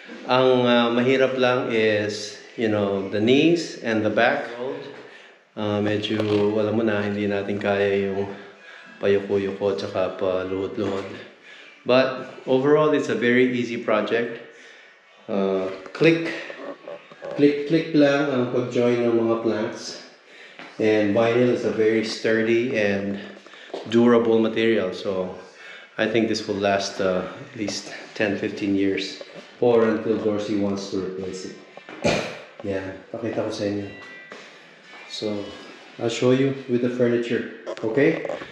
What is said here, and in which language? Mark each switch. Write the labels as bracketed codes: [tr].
[tl] Ang mahirap lang [en] is, you know, the knees and the back. [tl] Medyo, alam mo na, hindi natin kaya yung payuko-yuko tsaka paluhod-luhod. [en] But overall, it's a very easy project. [tl] Click lang ang pag-join ng mga planks. [en] And vinyl is a very sturdy and durable material. So I think this will last at least 10-15 years. Or until Dorsey wants to replace it. Yeah, [tl] pakita ko sa inyo. [en] So I'll show you with the furniture. Okay?